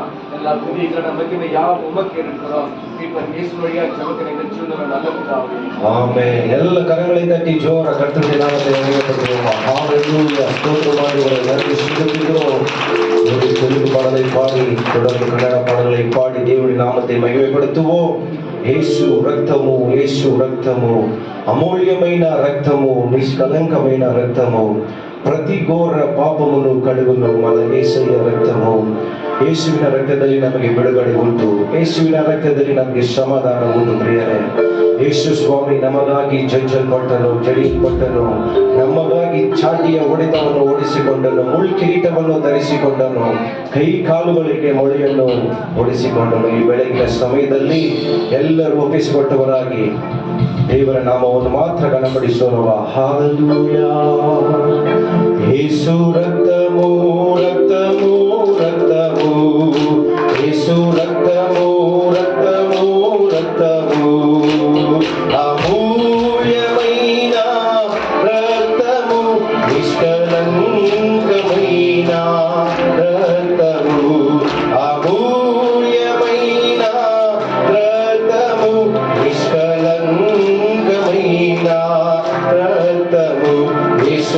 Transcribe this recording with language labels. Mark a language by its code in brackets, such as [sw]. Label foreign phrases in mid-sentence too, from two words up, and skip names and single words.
[ta] எல்லா புதிய கடமைக்குமே யார் உமக்கு இருக்கிறோம் இப்ப இயேசு வழியா ஜெபத்தினை வெற்றியுள்ள நல்ல பிதாவே. ஆமென். எல்லா கரங்களை தட்டி ஜோர கர்த்தருடைய நாமத்தை மகிமைப்படுத்துவோமா. ஹalleluya. ஸ்தோத்திரமாய் உங்களை நன்றி செலுத்துகிறோம். ஒரு தெலுங்கு பாடலை பாடி தொடர்ந்து கன்னட பாடலை பாடி தேவனுடைய நாமத்தை மகிமைப்படுத்துவோம். [te] యేసు రక్తము, యేసు రక్తము, అమూల్యమైన రక్తము, నిష్కలంకమైన రక్తము, ప్రతి ఘోర పాపమును కడుగును మన యేసయ్య రక్తము. [kn] ಯೇಸುವಿನ ರಕ್ತದಲ್ಲಿ ನಮಗೆ ಬಿಡುಗಡೆ ಉಂಟು. ಯೇಸುವಿನ ರಕ್ತದಲ್ಲಿ ನಮಗೆ ಸಮಾಧಾನ ಉಂಟು. ಪ್ರಿಯರೇ, ಯೇಸು ಸ್ವಾಮಿ ನಮಗಾಗಿ ಜಜ್ಜಲ್ಪಟ್ಟನು, ಜಡಿಯಲ್ಪಟ್ಟನು, ನಮಗಾಗಿ ಚಾಟಿಯ ಹೊಡೆತವನ್ನು ಓಡಿಸಿಕೊಂಡನು, ಮುಳ್ಳು ಕಿರೀಟವನ್ನು ಧರಿಸಿಕೊಂಡನು, ಕೈ ಕಾಲುಗಳಿಗೆ ಮೊಳೆಯನ್ನು ಓಡಿಸಿಕೊಂಡನು. ಈ ಬೆಳಗಿನ ಸಮಯದಲ್ಲಿ ಎಲ್ಲರೂ ಒಪ್ಪಿಸಿಕೊಟ್ಟವರಾಗಿ ದೇವರ ನಾಮವನ್ನು ಮಾತ್ರ ಗಣಪಡಿಸೋಣವ. [te] హల్లెలూయా. యేసు రక్తము, రక్తము, రక్తము, యేసు రక్తము, రక్తము, రక్తము, అమూల్యమైన రక్తము, నిష్కలంకమైన రక్తము, అమూల్యమైన రక్తము, నిష్కలంకమైన రక్తము, యేసు